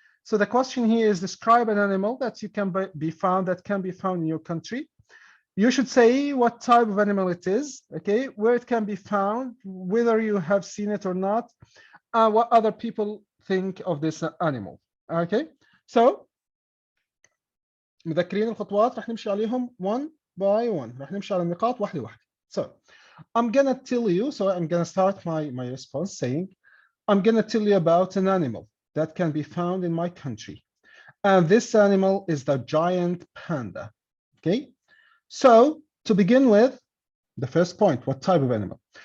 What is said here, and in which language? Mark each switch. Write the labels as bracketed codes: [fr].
[en] So the question here is describe an animal that you can be found in your country. You should say what type of animal it is, okay, where it can be found, whether you have seen it or not, what other people think of this animal. [ar] Okay, so مذكرين الخطوات رح نمشي عليهم [en] one by one، [ar] رح نمشي على النقاط واحدة واحدة. [en] So I'm gonna tell you, so I'm gonna start my response saying I'm gonna tell you about an animal that can be found in my country, and this animal is the giant panda. Okay, so to begin with, the first point, what type of animal?